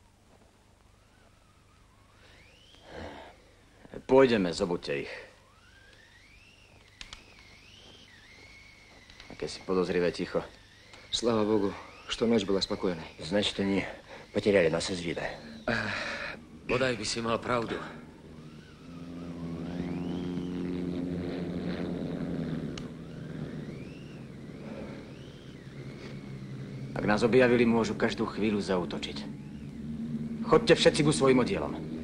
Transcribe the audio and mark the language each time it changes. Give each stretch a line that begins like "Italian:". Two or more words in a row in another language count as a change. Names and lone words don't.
Slovak: Pôjdeme, zobuďte ich. Aké si podozrivé ticho.
Russian: Слава Богу, что ночь была спокойной. Значит, они потеряли нас из вида.
Slovak: Bodaj by si mal pravdu. Ak nás objavili, môžu každú chvíľu zaútočiť. Chodte všetci ku svojim oddielom.